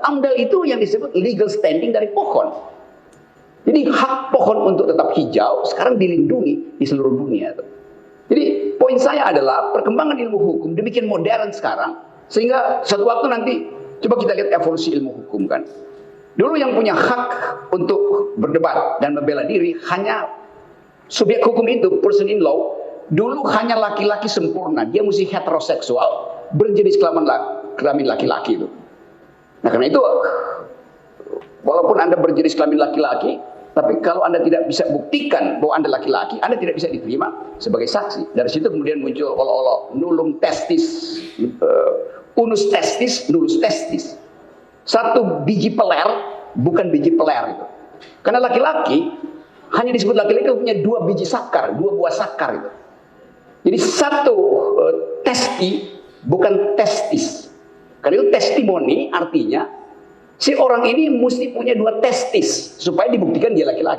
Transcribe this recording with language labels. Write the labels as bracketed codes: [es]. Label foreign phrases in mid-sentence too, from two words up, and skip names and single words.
[id] AMDAL itu yang disebut [en] legal standing [id] dari pohon. Jadi hak pohon untuk tetap hijau sekarang dilindungi di seluruh dunia tuh. Jadi poin saya adalah perkembangan ilmu hukum demikian modern sekarang sehingga suatu waktu nanti coba kita lihat evolusi ilmu hukum kan. Dulu yang punya hak untuk berdebat dan membela diri hanya subjek hukum itu, [en] person in law, [id] dulu hanya laki-laki sempurna, dia mesti heteroseksual, berjenis kelamin laki-laki itu. Nah karena itu, walaupun Anda berjenis kelamin laki-laki, tapi kalau Anda tidak bisa buktikan bahwa Anda laki-laki, Anda tidak bisa diterima sebagai saksi. Dari situ kemudian muncul olo-olo [la] nullum testis, unus testis, nullus testis. [id] Satu biji peler, bukan biji peler itu. Karena laki-laki hanya disebut laki-laki punya dua biji sakar, dua buah sakar itu. Jadi satu testi, bukan testis. Karena itu testimoni artinya si orang ini mesti punya dua testis supaya dibuktikan dia laki-laki.